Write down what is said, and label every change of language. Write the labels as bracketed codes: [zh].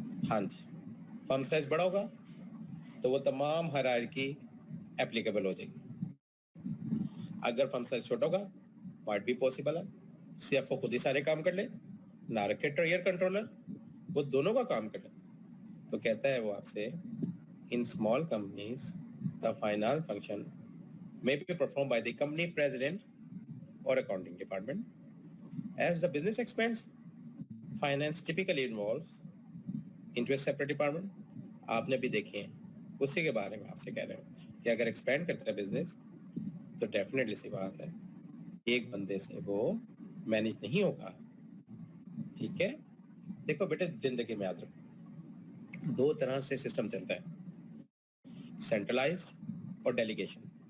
[ur] ہاں جی، فرم سائز بڑا ہوگا تو وہ تمام ہائرارکی اپلیکیبل ہو جائے گی. اگر فرم سائز چھوٹا ہوگا پارٹ بھی پاسبل ہے. سی ایف او خود ہی سارے کام کر لے، نہ رکھے ٹریئر کنٹرولر، وہ دونوں کا کام کر لے. تو کہتا ہے وہ آپ سے [en] in small companies the finance function may be performed by the company president or accounting department. As the business expands, finance typically involves into a separate department. [ur] آپ نے بھی دیکھیں اسی کے بارے میں آپ سے کہہ رہے ہیں کہ اگر ایکسپینڈ کرتا ہے بزنس تو ڈیفینیٹلی سی بات ہے ایک بندے سے وہ مینیج نہیں ہوگا. ٹھیک ہے، دیکھو بیٹے زندگی میں یاد رکھو دو طرح سے سسٹم چلتا ہے، سینٹرلائزڈ اور ڈیلیگیشن.